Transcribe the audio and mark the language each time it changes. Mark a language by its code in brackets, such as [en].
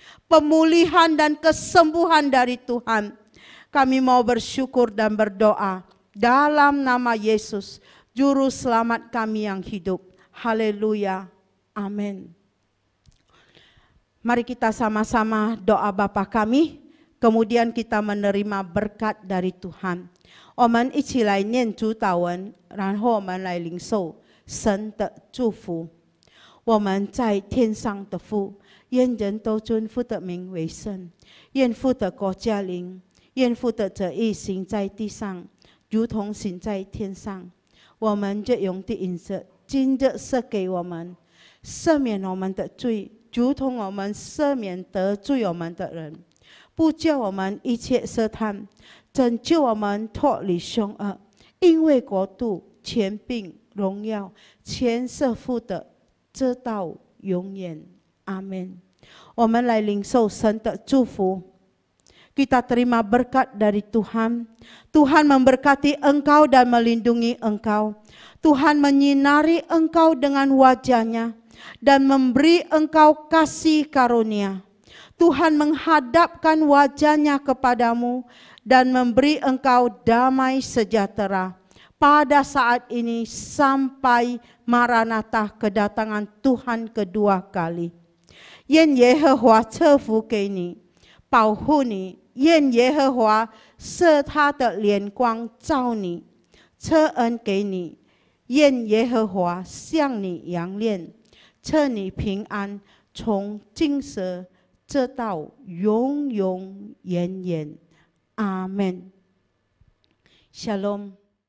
[id] Pemulihan dan kesembuhan dari Tuhan. Kami mau bersyukur dan berdoa dalam nama Yesus, Juru Selamat kami yang hidup. Haleluya. Amin. Mari kita sama-sama doa Bapa kami, kemudian kita menerima berkat dari Tuhan. [zh] 我们一起来念主祷文，然后我们来领受神的祝福。我们在天上的父，愿人都尊父的名为圣，愿父的国降临，愿父的旨意行在地上，如同行在天上。我们日用的饮食，今日赐给我们，赦免我们的罪，如同我们赦免得罪我们的人，不叫我们一切试探。拯救我们脱离凶恶，因为国度、权柄、荣耀，全是父的，直到永远。阿门。我们来领受神的祝福。 [id] Kita terima berkat dari Tuhan. Tuhan memberkati engkau dan melindungi engkau. Tuhan menyinari engkau dengan wajah-Nya dan memberi engkau kasih karunia. Tuhan menghadapkan wajah-Nya kepadamu dan memberi engkau damai sejahtera pada saat ini sampai Maranatha kedatangan Tuhan kedua kali. [zh] 愿耶和华赐福给你，保护你；愿耶和华设他的脸光照你，赐恩给你；愿耶和华向你扬脸，赐你平安，从今时直到永永远远。 Amen. Shalom.